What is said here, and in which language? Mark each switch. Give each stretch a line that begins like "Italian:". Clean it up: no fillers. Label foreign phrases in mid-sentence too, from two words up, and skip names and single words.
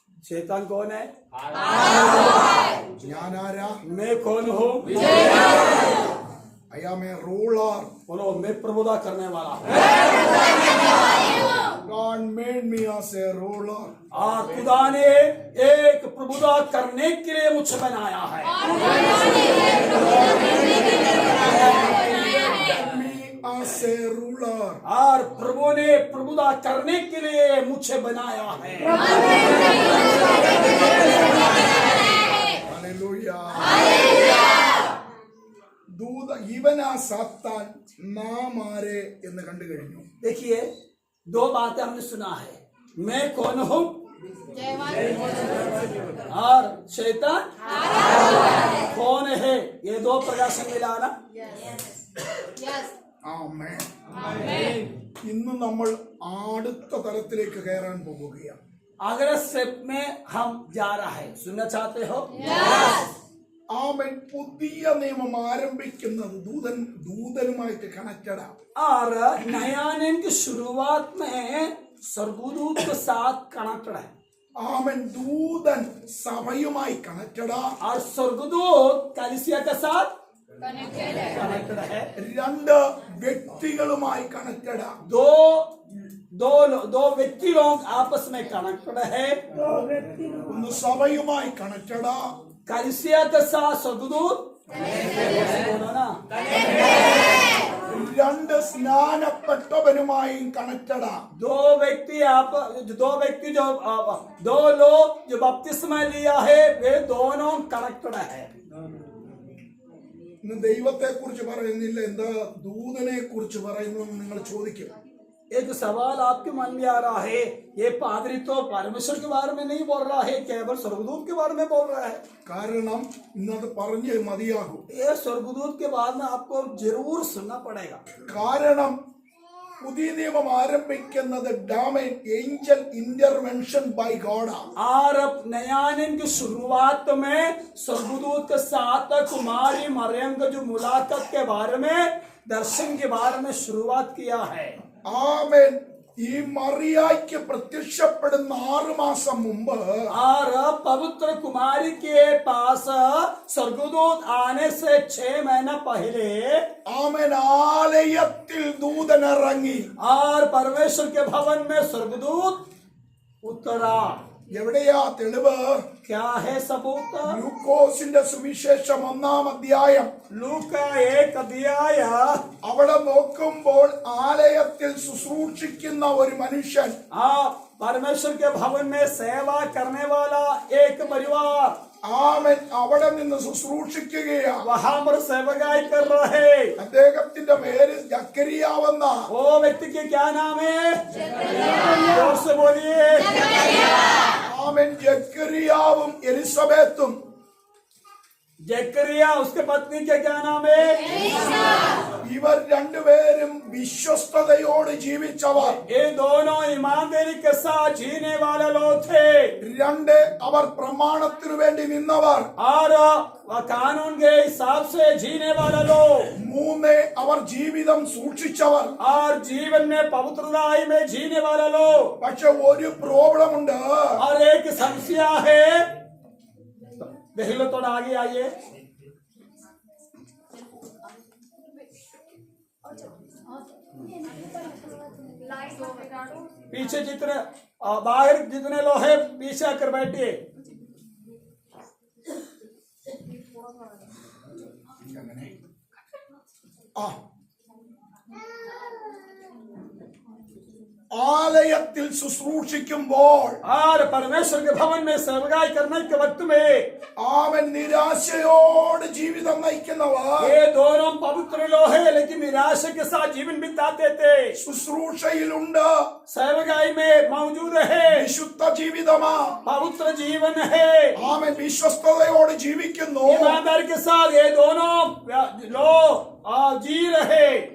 Hindi: शैतान कौन है?
Malayalam: ഞാൻ ആരാ?
Hindi: मैं कौन हूँ?
English: I am a ruler.
Hindi: बोलो, मैं प्रभुता करने वाला हूँ।
English: God made me as a ruler.
Hindi: और खुदा ने एक प्रभुता करने के लिए मुझे बनाया है।
English: Me as a ruler.
Hindi: और प्रभु ने प्रभुता करने के लिए मुझे बनाया है। Hallelujah.
Malayalam: ദൂത ഇവനാ സാത്താൻ നാം ആരെ എന്ന് കണ്ടു കഴിഞ്ഞു.
Hindi: देखिए, दो बातें हमने सुना है, मैं कौन हूँ और शैतान कौन है। ये दो प्रकार से मिलाना।
Malayalam: ആമേൻ. ഇന്ന് നമ്മൾ അടുത്ത തലത്തിലേക്ക് കയറാൻ പോകുകയാണ്.
Hindi: अगले स्टेप में हम जा रहा है। सुनना चाहते हो?
Malayalam: ആമേൻ. പുതിയ നിയമം ആരംഭിക്കുന്നത് ദൂതനുമായിട്ട് കണക്റ്റഡാ.
Hindi: और नया नियम की शुरुआत में स्वर्गदूत के साथ कनेक्टेड है।
Malayalam: ആമേൻ. ദൂതൻ സഭയുമായി കണക്റ്റഡാ.
Hindi: और स्वर्गदूत कलीसिया के साथ कनेक्टेड है।
Malayalam: രണ്ട് വ്യക്തികളുമായി കണക്റ്റഡാ.
Hindi: दो व्यक्ति लोग आपस में कनेक्टेड है।
Malayalam: ഒന്ന് സഭയുമായി കണക്റ്റഡാ.
Hindi: कलीसिया के साथ स्वर्गदूत बोलो ना।
Malayalam: രണ്ട് സ്നാനപ്പെട്ടവനുമായും കണക്റ്റഡാ.
Hindi: दो व्यक्ति दो लोग जो बपतिस्मा लिया है, वे दोनों कनेक्टेड है।
Malayalam: ഇന്ന് ദൈവത്തെ കുറിച്ച് പറയുന്നില്ല, എന്താ ദൂതനെ കുറിച്ച് പറയുന്നു നിങ്ങൾ ചോദിക്കും.
Hindi: एक सवाल आपके मन में आ रहा है, ये पादरी तो परमेश्वर के बारे में नहीं बोल रहा है, केवल स्वर्गदूत के बारे में बोल रहा है।
Malayalam: കാരണം ഇന്നത് പറഞ്ഞ് മതിയാകും.
Hindi: ये स्वर्गदूत के बाद में आपको जरूर सुनना पड़ेगा।
Malayalam: കാരണം പുതിയ നിയമം ആരംഭിക്കുന്നത് ഡാമേൻ
English: angel intervention by God.
Hindi: और अब नया नियम की शुरुआत में स्वर्गदूत के साथ कुमारी मरियम का जो मुलाकात के बारे में, दर्शन के बारे में शुरुआत किया है।
Malayalam: ആമേൻ. ഈ മറിയായ്ക്ക് പ്രത്യക്ഷപ്പെടുന്ന 6 മാസം മുമ്പ്
Hindi: और पवित्र कुमारी के पास स्वर्गदूत आने से 6 महीना पहले
Malayalam: ആമേൻ ആലയത്തിൽ ദൂതൻ ഇറങ്ങി.
Hindi: और परमेश्वर के भवन में स्वर्गदूत उतरा।
Malayalam: എവിടെയാ തെളിവ്?
Hindi: क्या है सबूत?
Malayalam: ലൂക്കോസിന്റെ സുവിശേഷം 1-ാം അധ്യായം.
Hindi: लूका 1 अध्याय।
Malayalam: അവിടെ നോക്കുമ്പോൾ ആലയത്തിൽ ശുശ്രൂഷിക്കുന്ന ഒരു മനുഷ്യൻ,
Hindi: परमेश्वर के भवन में सेवा करने वाला एक परिवार
Malayalam: ആമേൻ അവിടെ നിന്ന് ശുശ്രൂഷിക്കുകയാ.
Hindi: वहां पर सेवकाई कर रहे।
Malayalam: അദ്ദേഹത്തിന്റെ പേര് ജക്കരിയാവെന്ന.
Hindi: वो व्यक्ति के क्या नाम है? जोर से बोलिए।
Malayalam: ആമേൻ. ജക്കരിയാവും എലിസബത്തും
Hindi: जकरिया, उसके पत्नी के क्या नाम है?
Malayalam: ഇവർ രണ്ടുപേരും വിശ്വസ്തയോട് ജീവിച്ചവർ.
Hindi: ये दोनों ईमानदारी के साथ जीने वाले लोग थे।
Malayalam: രണ്ട്, അവർ പ്രമാണത്തിനു വേണ്ടി നിന്നവർ.
Hindi: और कानून के हिसाब से जीने वाले लोग।
Malayalam: മൂന്ന്, അവർ ജീവിതം സൂക്ഷിച്ചവർ.
Hindi: और जीवन में पवित्रताई में जीने वाले लोग।
Malayalam: പക്ഷെ ഒരു പ്രോബ്ലം ഉണ്ട്.
Hindi: और एक समस्या है। थोड़ा आगे आइए। पीछे जितने बाहर जितने लोग हैं, पीछे आकर बैठिए।
Malayalam: ആലയത്തിൽ ശുശ്രൂഷിക്കുമ്പോൾ
Hindi: और परमेश्वर के भवन में सेवकाई करने के वक्त में
Malayalam: അവൻ നിരാശയോട് ജീവിതം നയിക്കുന്നവർ.
Hindi: ये दोनों पवित्र लोग हैं, लेकिन निराशा के साथ जीवन बिताते थे।
Malayalam: ശുശ്രൂഷയിലുണ്ട്,
Hindi: सेवकाई में मौजूद है,
Malayalam: വിശുദ്ധ ജീവിതമാ.
Hindi: पवित्र जीवन है,
Malayalam: അവൻ വിശ്വസ്തയോട് ജീവിക്കുന്നു.
Hindi: ईमानदारी के साथ ये दोनों लोग जी रहे।